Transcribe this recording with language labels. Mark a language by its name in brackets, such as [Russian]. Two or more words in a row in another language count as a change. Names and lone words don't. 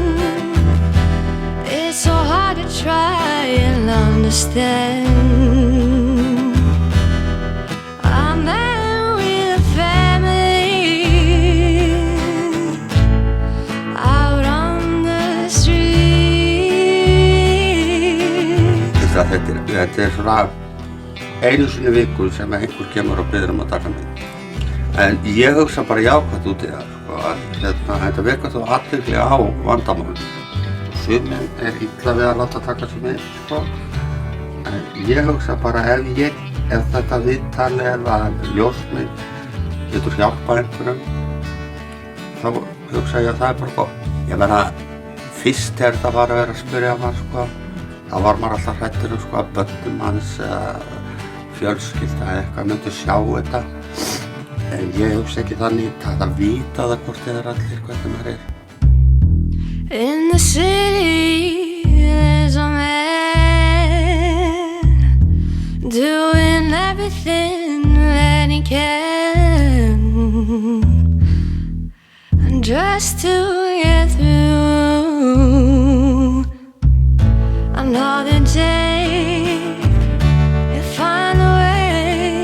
[English] It's so hard to try and understand. I'm there with a family out on the street. [Icelandic] Þetta svona einu sinni í viku sem einhver kemur og biður að taka mig. En ég hugsa bara jákvætt út í það, sko, að þetta vekur þó athygli á vandamálum. Sumir illa við að láta taka sig með, sko. En ég hugsa bara ef þetta viðtal eða ljósmynd getur hjálpað einhverjum, þá hugsa ég að það bara gott. Ég meina, fyrst þegar það var að vera að spyrja mann, sko, þá var maður alltaf hræddur, sko, að börnum hans eða fjölskylda eða eitthvað myndi sjá þetta. En ég hugsa ekki þannig, það vita það hvort þið allir hvernig maður [English] In the city, there's a man doing everything that he can, and just to get through another day, you find a way.